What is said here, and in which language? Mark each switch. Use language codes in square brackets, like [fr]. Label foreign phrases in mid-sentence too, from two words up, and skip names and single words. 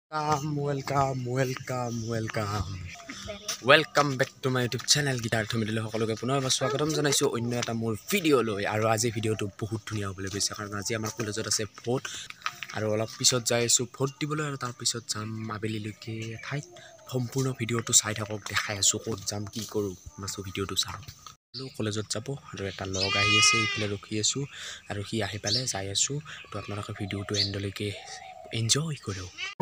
[en] welcome back to my YouTube channel [as] गीतार्थ मिडिल সকলকে পুনৰ স্বাগতম জনাইছো অন্য এটা মোৰ ভিডিও লৈ আৰু আজি ভিডিওটো বহুত ধুনিয়া হ'বলৈ গৈছে কাৰণ আজি আমাৰ কলেজত আছে ভোট আৰু অলপ পিছত যাই আছো ভোট দিবলৈ আৰু তাৰ পিছত যাম আবেলিলৈকে ঠাইত সম্পূৰ্ণ ভিডিওটো চাই থাকক দেখাই আছো ক'ত যাম কি কৰো মাছো ভিডিওটো চাওক কলেজত যাব আৰু এটা লগ আহি আছে ইফালে ৰখি আছো আৰু সি আহি পালে যাই আছো তো আপোনালোকে ভিডিওটো এন্ডলৈকে এনজয় কৰক